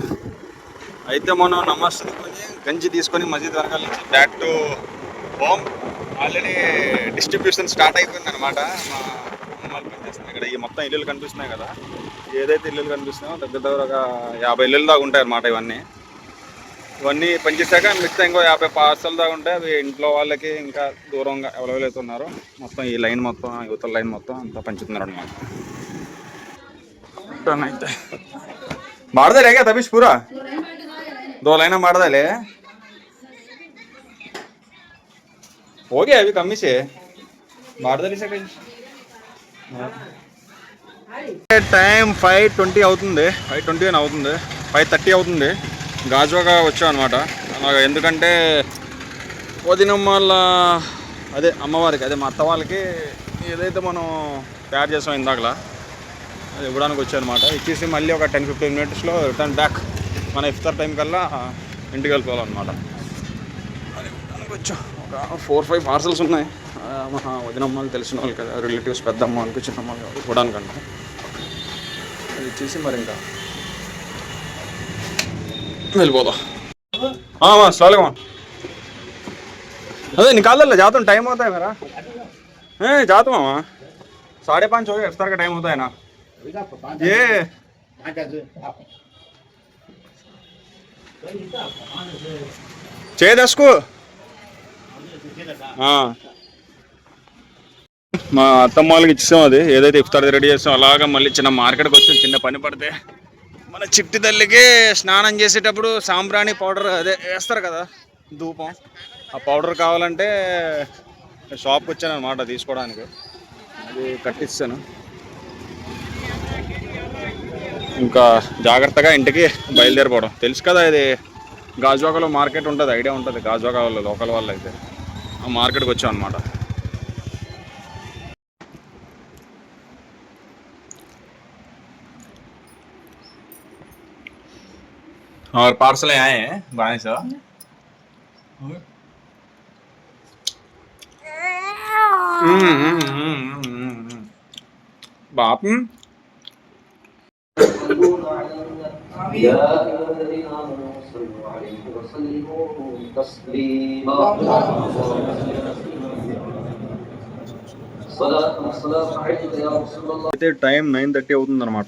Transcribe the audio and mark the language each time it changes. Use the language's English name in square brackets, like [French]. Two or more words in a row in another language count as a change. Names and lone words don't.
[Telugu] గంజి తీసుకొని మసీద్ వర్గాల నుంచి [English] back to home already distribution start [Telugu] అయిపోయింది అనమాట మా అమ్మాయిలు పనిచేస్తున్నాయి ఇక్కడ ఈ మొత్తం ఇల్లులు కనిపిస్తున్నాయి కదా ఏదైతే ఇల్లులు కనిపిస్తున్నాయో దగ్గర ఒక 50 ఇల్లులు దాకా ఉంటాయి అన్నమాట ఇవన్నీ పనిచేసాక మిగతా ఇంకో 50 పార్సల్ దాకా ఉంటాయి అవి ఇంట్లో వాళ్ళకి ఇంకా దూరంగా ఎవరెవరైతే ఉన్నారో మొత్తం ఈ లైన్ మొత్తం యువతల లైన్ మొత్తం అంతా పంచుతున్నారు అనమాట అయితే [Hindi] मार दे रह गया तभी पूरा 2 लाइन मार दे ले हो गया अभी कमी से मार दे से [Telugu] టైం 5:20 అవుతుంది 5:20 అని అవుతుంది 5:30 అవుతుంది గాజువాగా వచ్చాం అనమాట అలాగా ఎందుకంటే వదినం వాళ్ళ అదే అమ్మవారికి అదే మా అత్త వాళ్ళకి ఏదైతే మనం తయారు చేసాం ఇందాకలా అది ఇవ్వడానికి వచ్చానమాట. ఇచ్చేసి మళ్ళీ ఒక 10-15 మినిట్స్లో [English] return back [Telugu] మన ఇఫ్తార్ టైం కల్లా ఇంటికి వెళ్ళిపోవాలన్నమాట. అది ఇవ్వడానికి వచ్చాం. ఒక 4-5 పార్సల్స్ ఉన్నాయి. మా వదినమ్మలు తెలిసిన వాళ్ళు కదా, రిలేటివ్స్, పెద్దమ్మ వాళ్ళకి, చిన్నమ్మ వాళ్ళకి ఇవ్వడానికంట. అది ఇచ్చేసి మరి ఇంకా వెళ్ళిపోదాం. [Hindi] స్లోగా अरे निकाल ले, जाता हूँ, टाइम होता है मेरा. जाता हूँ मामा, 5:30 हो गए, इफ्तार का टाइम होता है ना. ये चाहिए 10 को. [Telugu] మా అత్తమ్మ వాళ్ళకి ఇచ్చాం. అది ఏదైతే ఇఫ్తార్ రెడీ చేస్తాం అలాగా మళ్ళీ చిన్న మార్కెట్కి వచ్చాం. చిన్న పని పడితే మన చిట్టి తల్లికి స్నానం చేసేటప్పుడు సాంబ్రాణి పౌడర్ అదే వేస్తారు కదా, ధూపం, ఆ పౌడర్ కావాలంటే షాప్కి వచ్చాను అనమాట తీసుకోవడానికి. అది కట్టిస్తాను. ఇంకా జాగ్రత్తగా ఇంటికి బయలుదేరిపోవడం. తెలుసు కదా, ఇది గాజువాకలో మార్కెట్ ఉంటుంది, ఐడియా ఉంటుంది. గాజువాక వాళ్ళు లోకల్ వాళ్ళు అయితే ఆ మార్కెట్కి వచ్చాం అనమాట. [Hindi] और पार्सल आए हैं बाहर से. [Telugu] बाप అయితే టైం 9:30 అవుతుందన్నమాట.